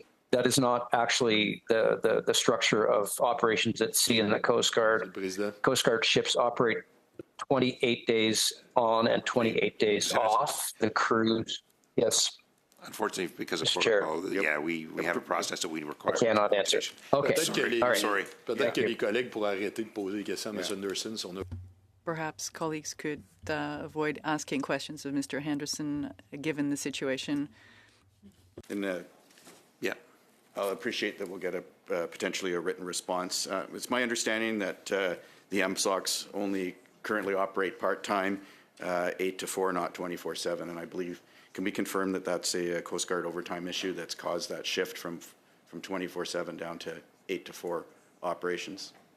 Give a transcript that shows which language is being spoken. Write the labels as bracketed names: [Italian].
[English] That is not actually the structure of operations at sea in the Coast Guard. Coast Guard ships operate 28 days on and 28 days off. The crews, yes. Unfortunately, because of Mr. protocol, Chair. yeah, we have a process that we require. I cannot answer. Okay, all right. Sorry. [French] Peut-être que les collègues pourraient arrêter de poser des questions à M. Anderson. Si on a... [English] Perhaps colleagues could avoid asking questions of Mr. Henderson, given the situation. And yeah, I'll appreciate that we'll get potentially a written response. It's my understanding that the MSOCs only currently operate part-time, 8 to 4, not 24/7, and I believe, can we confirm that that's a Coast Guard overtime issue that's caused that shift from 24/7 down to 8 to 4 operations?